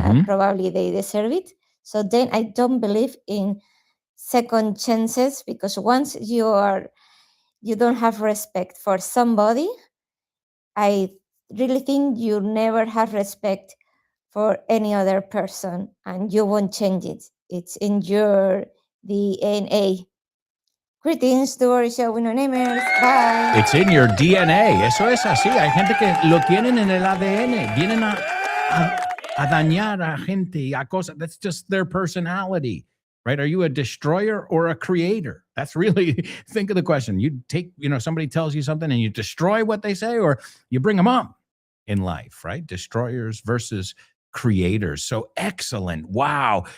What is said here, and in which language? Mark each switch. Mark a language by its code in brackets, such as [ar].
[en] Probably they deserve it. So then I don't believe in second chances because once you don't have respect for somebody, I really think you never have respect for any other person and you won't change it. It's in your DNA. Greetings to our show with no namers. Bye. It's in your DNA. [es] Eso es así. Hay gente que lo tienen en el ADN. Vienen a dañar a gente y a cosas. [en] That's just their personality, right? Are you a destroyer or a creator? That's really, think of the question. You take, somebody tells you something and you destroy what they say, or you bring them up in life, right? Destroyers versus creators. So excellent. Wow.